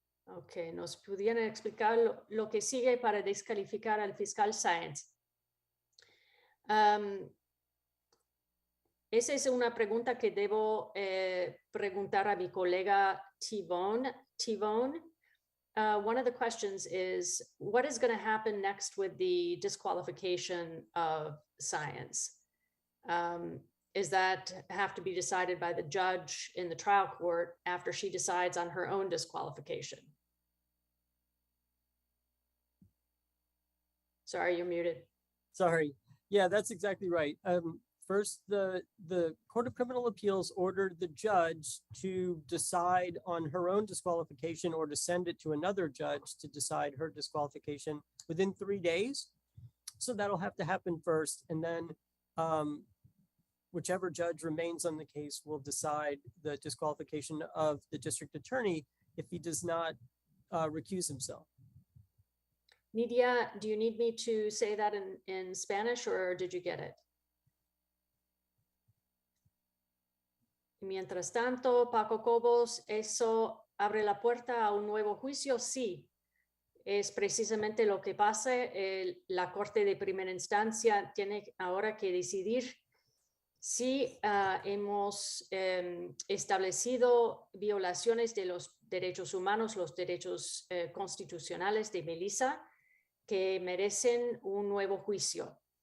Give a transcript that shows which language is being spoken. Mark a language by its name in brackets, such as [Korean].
[Spanish] Ok, ¿nos pudieran explicar lo que sigue para descalificar al fiscal Sáenz? Esa es una pregunta que debo preguntar a mi colega Tivone. [English] One of the questions is, what is going to happen next with the disqualification of Sáenz? Is that have to be decided by the judge in the trial court after she decides on her own disqualification? Sorry, you're muted. Sorry. Yeah, that's exactly right. First, the Court of Criminal Appeals ordered the judge to decide on her own disqualification or to send it to another judge to decide her disqualification within 3 days. So that'll have to happen first. And then whichever judge remains on the case will decide the disqualification of the district attorney if he does not recuse himself. Nidia, do you need me to say that in Spanish or did you get it? [Spanish] Mientras tanto, Paco Cobos, ¿eso abre la puerta a un nuevo juicio? Sí, es precisamente lo que pasa. La Corte de Primera Instancia tiene ahora que decidir si hemos establecido violaciones de los derechos humanos, los derechos constitucionales de Melissa, que merecen un nuevo juicio.